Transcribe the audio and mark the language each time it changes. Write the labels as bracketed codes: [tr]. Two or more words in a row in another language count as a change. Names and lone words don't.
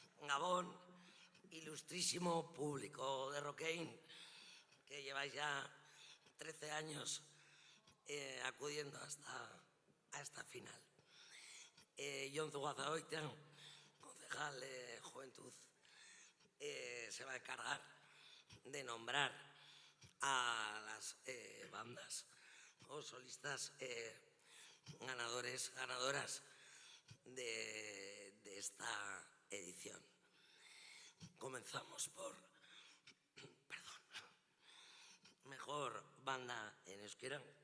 [es] Gabón, ilustrísimo público de Roquein, que lleváis ya 13 años acudiendo a esta final. Jon Zugazagoitia, concejal de Juventud, se va a encargar de nombrar a las bandas o solistas ganadoras de esta edición. Comenzamos por, mejor banda en euskera.